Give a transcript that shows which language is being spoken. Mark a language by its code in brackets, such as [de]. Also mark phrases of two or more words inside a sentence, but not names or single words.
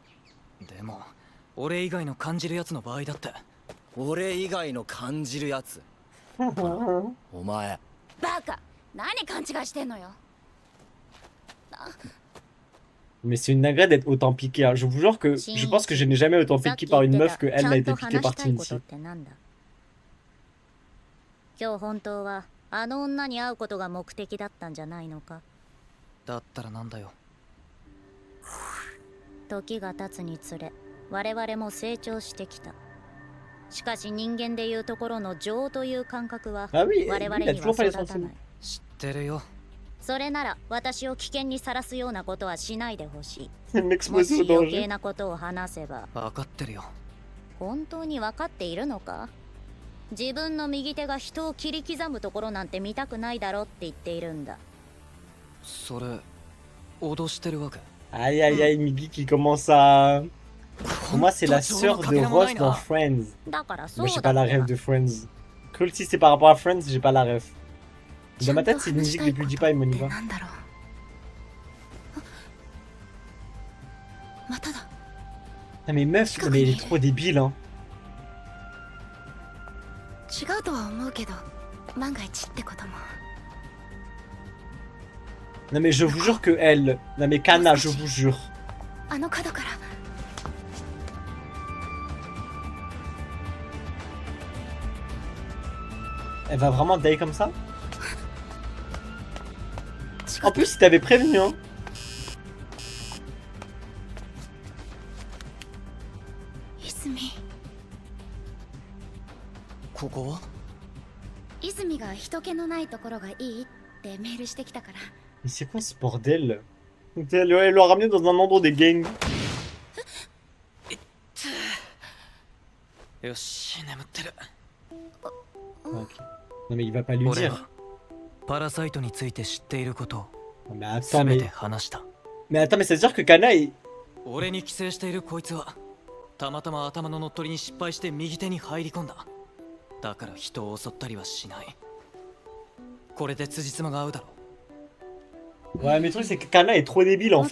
[ja] でも俺以外の感じるやつの場合だって。俺以外の感じるやつ。お前。バカ、何勘違いしてんのよ。 [fr] Mais c'est une dinguerie d'être autant piqué. Hein. Je vous jure que je pense que je n'ai jamais autant piqué par une meuf que elle n'a été piquée par Tinty. [ja] 今日本当はあの女に会うことが目的だったんじゃないのか。だったらなんだよ。時が経つにつれ我々も成長してきた。しかし人間でいうところの情という感覚は我々には育たない。知ってるよ。それなら私を危険にさらすようなことはしないでほしい。 [fr] M'exposer [ja] も [fr] au [ja] し余計 [fr] danger. [ja] なことを話せば。分かってるよ。本当に分かっているのか？自分の右手が人を切り刻むところなんて見たくないだろって言っているんだ。それ脅してるわけ？ [fr] Aïe aïe aïe, Miggy qui commence à... Pour moi, c'est la sœur de Ross dans Friends. [ja] だからそ [fr] Mais [ja] う [fr] j'ai [ja] だ [fr] pas la [ja] って [fr] rêve [ja] ば [fr] de Friends. Cool, si c'est par rapport à Friends, j'ai pas la rêve. Dans ma tête, c'est une musique de PewDiePie, Moniva. [ja] なんだろう。まただ。 [fr] Non mais meuf, non, mais elle est trop débile, hein. [ja] 違うとは思うけど、万が一ってことも。 [fr] Non mais je vous jure que elle... Non mais Kana, je vous jure. [ja] あの角から。 [fr] Elle va vraiment die comme ça? En plus, il t'avait prévenu, hein. [ja] 泉。ここは？泉が人気のないところがいいってメールしてきたから。 [fr] Mais c'est quoi ce bordel? Elle l'a ramené dans un endroit des gangs. [ja] よし、眠ってる。 [fr] Ok. Non mais il va pas lui [ja] 俺 [fr] dire. [ja] はパラサイトについて知っていることを [fr] Mais attends, [ja] 全 [fr] mais... [ja] て話した。 [fr] Mais attends, mais ça veut dire que Kana, il... [ja] 俺に寄生しているこいつはたまたま頭の乗っ取りに失敗して右手に入り込んだ。だから人を襲ったりはしない。これで辻褄が合うだろう。 [fr] Ouais, mais le truc, c'est que Kana est trop débile, en